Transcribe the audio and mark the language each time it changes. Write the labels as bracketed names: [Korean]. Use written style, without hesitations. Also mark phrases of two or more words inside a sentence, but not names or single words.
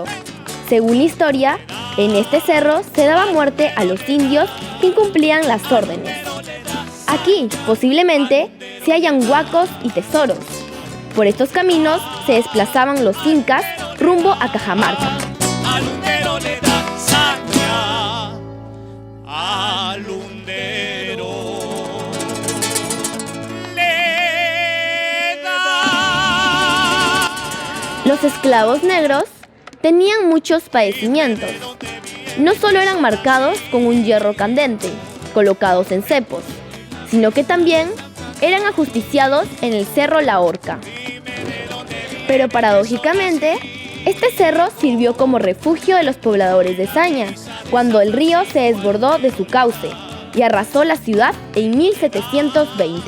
[Spanish] Según la historia, en este cerro se daba muerte a los indios que incumplían las órdenes. Aquí, posiblemente, se hallan huacos y tesoros. Por estos caminos se desplazaban los incas rumbo a Cajamarca. Al hundero le da saña, al hundero le da. Los esclavos negros tenían muchos padecimientos. No solo eran marcados con un hierro candente, colocados en cepos, sino que también eran ajusticiados en el cerro La Horca. Pero paradójicamente, este cerro sirvió como refugio de los pobladores de Saña, cuando el río se desbordó de su cauce y arrasó la ciudad en 1720.